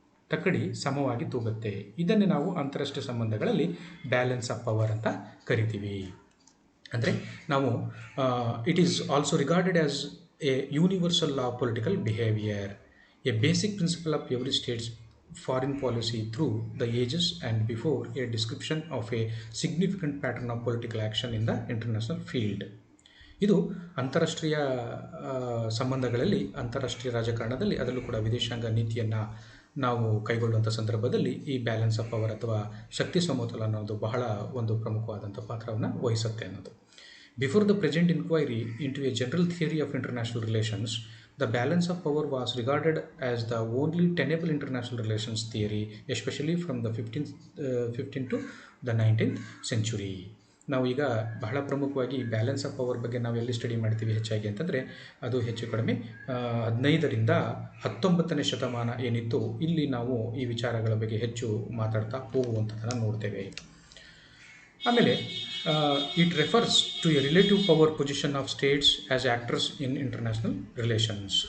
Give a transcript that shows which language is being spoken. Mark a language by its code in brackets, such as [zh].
[kn] ತಕ್ಕಡಿ ಸಮವಾಗಿ ತೂಗುತ್ತೆ. ಇದನ್ನೇ ನಾವು ಅಂತಾರಾಷ್ಟ್ರೀಯ ಸಂಬಂಧಗಳಲ್ಲಿ ಬ್ಯಾಲೆನ್ಸ್ ಆಫ್ ಪವರ್ ಅಂತ ಕರಿತೀವಿ. ಅಂದರೆ ನಾವು [en] It is also regarded as a universal law of political behaviour, a basic principle of every states foreign policy through the ages and before a description of a significant pattern of political action in the international field. [kn] ಇದು ಅಂತಾರಾಷ್ಟ್ರೀಯ ಸಂಬಂಧಗಳಲ್ಲಿ, ಅಂತಾರಾಷ್ಟ್ರೀಯ ರಾಜಕಾರಣದಲ್ಲಿ, ಅದರಲ್ಲೂ ಕೂಡ ವಿದೇಶಾಂಗ ನೀತಿಯನ್ನು ನಾವು ಕೈಗೊಳ್ಳುವಂಥ ಸಂದರ್ಭದಲ್ಲಿ ಈ ಬ್ಯಾಲೆನ್ಸ್ ಆಫ್ ಪವರ್ ಅಥವಾ ಶಕ್ತಿ ಸಮತೋಲನ ಅನ್ನೋದು ಬಹಳ ಒಂದು ಪ್ರಮುಖವಾದಂಥ ಪಾತ್ರವನ್ನು ವಹಿಸುತ್ತೆ ಅನ್ನೋದು. [en] Before the present inquiry into a general theory of international relations, the balance of power was regarded as the only tenable international relations theory, especially from the 15th to the 19th century. [kn] ನಾವು ಈಗ ಬಹಳ ಪ್ರಮುಖವಾಗಿ ಈ balance of power ಬಗ್ಗೆ ನಾವು ಎಲ್ಲಿ study ಮಾಡ್ತೀವಿ ಹೆಚ್ಚಾಗಿ ಅಂತಂದರೆ, ಅದು ಹೆಚ್ಚು ಕಡಿಮೆ 15ರಿಂದ 19ನೇ ಶತಮಾನ ಏನಿತ್ತು, ಇಲ್ಲಿ ನಾವು ಈ ವಿಚಾರಗಳ ಬಗ್ಗೆ ಹೆಚ್ಚು ಮಾತಾಡ್ತಾ ಹೋಗುವಂಥದ್ದನ್ನು ನೋಡ್ತೇವೆ. ಆಮೇಲೆ [en] It refers to a relative power position of states as actors in international relations.